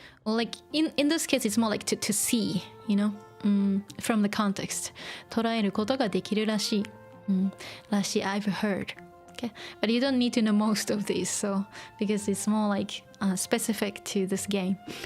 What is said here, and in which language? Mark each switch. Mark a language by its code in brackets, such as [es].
[en] Or like in this case, it's more like to see, from the context. [ja] 捉えることができるらしい。 [en] らしい I've heard. Okay? But you don't need to know most of these, so because it's more like specific to this game.